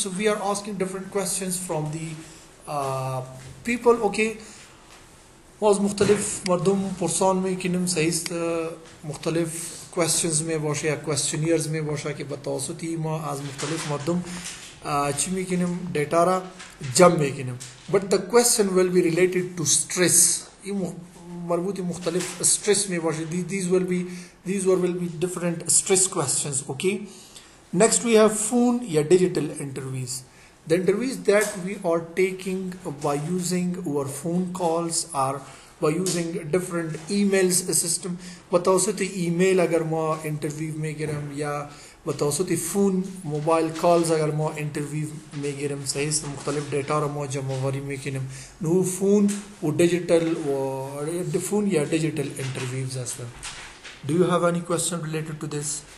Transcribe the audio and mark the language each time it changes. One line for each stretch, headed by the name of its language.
English: so we are asking different questions from the people.
Persian: okay، ما از مختلف مردم پرسان میکنیم، صحیح است؟ مختلف questions می باشه یا questionnaires می باشه که به توسطی ما از مختلف مردم چی میکنیم؟ دیتا را جمع میکنیم.
English: but the question will be related to stress.
Persian: این مربوط مختلف stress می باشه.
English: these will be different stress questions. okay، next we have phone یا digital interviews. the interviews that we are taking by using our phone calls or by using different emails system.
Persian: بتوسط ایمیل اگر ما انترویو میگیریم یا بتوسط فون موبایل کالز اگر ما انترویو میگیریم، صحیح است؟ مختلف دیتا رو ما جمع آوری میکنیم. نو فون و دیجیتال و فون یا دیجیتال انترویوز هستن.
English: Do you have any question related to this؟